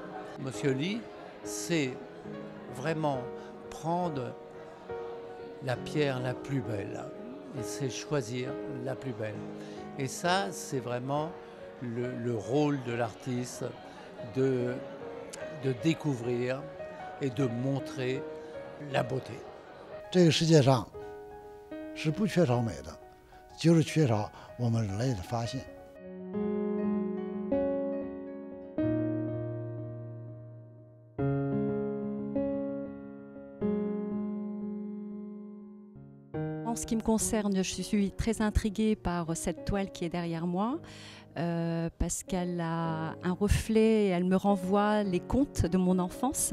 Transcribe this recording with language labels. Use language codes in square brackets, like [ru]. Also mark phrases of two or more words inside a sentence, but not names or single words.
[fr] Monsieur Lee sait vraiment prendre la pierre la plus belle. Il sait choisir la plus belle. Et ça, c'est vraiment le rôle de l'artiste de découvrir et de montrer la beauté. [zh] 这个世界上是不缺少美的，就是缺少我们人类的发现。 [fr] En ce qui me concerne, je suis très intriguée par cette toile qui est derrière moi parce qu'elle a un reflet et elle me renvoie les contes de mon enfance.